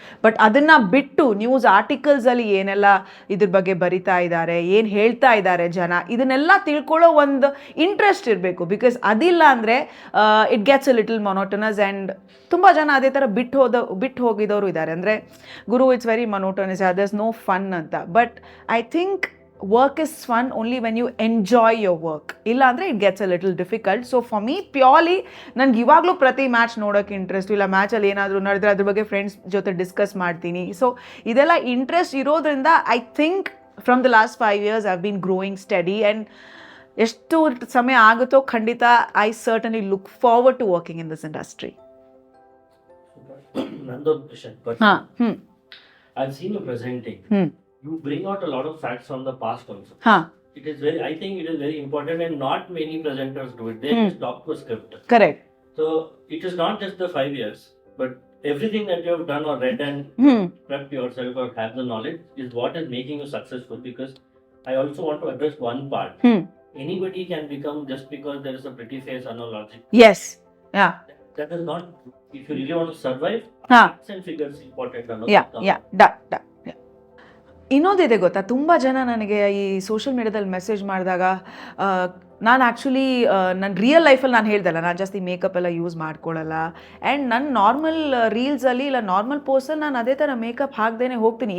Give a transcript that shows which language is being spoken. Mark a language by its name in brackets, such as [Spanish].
[Kannada] But ಅದನ್ನು ಬಿಟ್ಟು news ಆರ್ಟಿಕಲ್ಸಲ್ಲಿ ಏನೆಲ್ಲ ಇದ್ರ ಬಗ್ಗೆ ಬರಿತಾ ಇದ್ದಾರೆ, ಏನು ಹೇಳ್ತಾ ಇದ್ದಾರೆ ಜನ, ಇದನ್ನೆಲ್ಲ ತಿಳ್ಕೊಳ್ಳೋ ಒಂದು ಇಂಟ್ರೆಸ್ಟ್ ಇರಬೇಕು. [English] because [Kannada] ಅದಿಲ್ಲ ಅಂದರೆ [English] It gets a little monotonous. [Kannada] And ತುಂಬ ಜನ ಅದೇ ಥರ ಬಿಟ್ಟು ಹೋಗಿದವರು ಇದ್ದಾರೆ. ಅಂದರೆ ಗುರು [English] It's very monotonous, there's no fun ಅಂತ. But I think work is fun only when you enjoy your work. [Kannada] ಇಲ್ಲ ಅಂದರೆ [English] It gets a little difficult. So for me purely [Kannada] ನನಗೆ ಇವಾಗಲೂ ಪ್ರತಿ ಮ್ಯಾಚ್ ನೋಡೋಕ್ಕೆ ಇಂಟ್ರೆಸ್ಟ್. ಇಲ್ಲ ಮ್ಯಾಚಲ್ಲಿ ಏನಾದರೂ ನಡೆದ್ರೆ ಅದ್ರ ಬಗ್ಗೆ ಫ್ರೆಂಡ್ಸ್ ಜೊತೆ ಡಿಸ್ಕಸ್ ಮಾಡ್ತೀನಿ. [English] so [Kannada] ಇದೆಲ್ಲ ಇಂಟ್ರೆಸ್ಟ್ ಇರೋದ್ರಿಂದ [English] I think from the last 5 years I been growing study. And [Kannada] ಎಷ್ಟು ಸಮಯ ಆಗುತ್ತೋ ಖಂಡಿತ [English] I certainly look forward to working in this industry. [Kannada] ನಂದೊಂದು question. [English] I've seen you presenting. You bring out a lot of facts from the past also. It is I think it is very important, and not many presenters do it. They just talk to a script. Correct. So it is not just the 5 years, but everything that you have done or read and prepped yourself or have the knowledge is what is making you successful. Because I also want to address one part. Anybody can become just because there is a pretty face analogy. Yes. Yeah. That is not. If you really want to survive, facts and figures important. Yeah. [Kannada] ಇನ್ನೊಂದಿದೆ ಗೊತ್ತಾ, ತುಂಬ ಜನ ನನಗೆ ಈ social ಮೀಡಿಯಾದಲ್ಲಿ message ಮಾಡಿದಾಗ ನಾನು actually ನನ್ನ ರಿಯಲ್ ಲೈಫಲ್ಲಿ ನಾನು ಹೇಳ್ದಲ್ಲ, ನಾನು ಜಾಸ್ತಿ ಮೇಕಪ್ ಎಲ್ಲ ಯೂಸ್ ಮಾಡ್ಕೊಳ್ಳಲ್ಲ. ಆ್ಯಂಡ್ ನನ್ನ ನಾರ್ಮಲ್ ರೀಲ್ಸಲ್ಲಿ ಇಲ್ಲ ನಾರ್ಮಲ್ ಪೋಸ್ಟಲ್ಲಿ ನಾನು ಅದೇ ಥರ ಮೇಕಪ್ ಹಾಕ್ದೇ ಹೋಗ್ತೀನಿ.